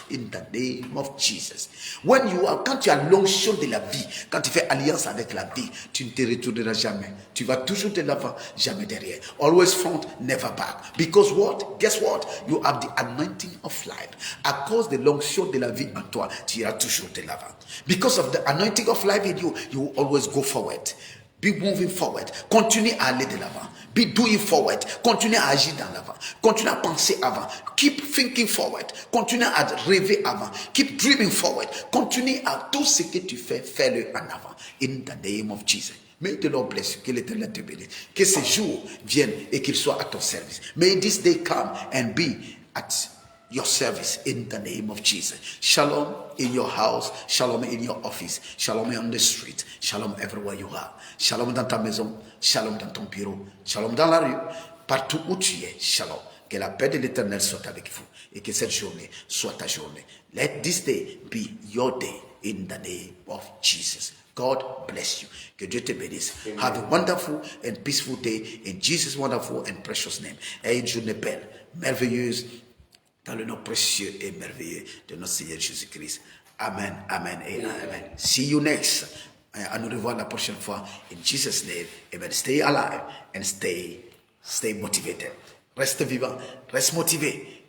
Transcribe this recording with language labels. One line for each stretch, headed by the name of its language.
English: In the name of Jesus.
French: Quand tu as l'onction de la vie, quand tu fais alliance avec la vie, tu ne te retourneras jamais. Tu vas toujours de l'avant, jamais derrière.
English: Always front, never back. Because what? Guess what? You have the anointing of life.
French: À cause de l'onction de la vie en toi, tu iras toujours de l'avant.
English: Because of the anointing of life in you, you will always go forward. Be moving forward.
French: Continue à aller de l'avant.
English: Be doing forward.
French: Continue à agir dans l'avant. Continue à penser avant.
English: Keep thinking forward.
French: Continue à rêver avant.
English: Keep dreaming forward.
French: Continue à tout ce que tu fais, fais-le en avant.
English: In the name of Jesus. May the Lord bless you.
French: Que l'Éternel te bénisse. Que ce jour vienne et qu'il soit à ton service.
English: May this day come and be at your service in the name of Jesus. Shalom in your house, shalom in your office, shalom on the street, shalom everywhere you are.
French: Shalom dans ta maison, shalom dans ton bureau, shalom dans la rue, partout où tu es, shalom. Que la paix de l'Éternel soit avec vous et que cette journée soit ta journée.
English: Let this day be your day in the name of Jesus. God bless you.
French: Que Dieu te bénisse.
English: Amen. Have a wonderful and peaceful day in Jesus' wonderful and precious name.
French: Et une journée belle, merveilleuse, dans le nom précieux et merveilleux de notre Seigneur Jésus-Christ. Amen, amen et amen.
English: See you next.
French: À nous revoir la prochaine fois.
English: In Jesus' name. Amen. Stay alive and stay motivated.
French: Reste vivant, reste motivé.